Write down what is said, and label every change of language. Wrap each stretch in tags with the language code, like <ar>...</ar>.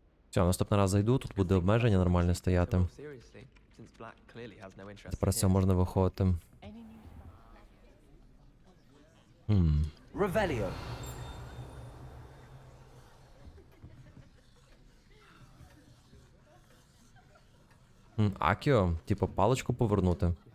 <uk>Все, наступний раз зайду, тут буде обмеження нормально стояти.</uk> <en>Seriously, since Black clearly has no interest</en> <uk>Тепер з цього можна виходити.</uk> <en>Revelio.</en> <uk>Акіо, типу паличку повернути.</uk>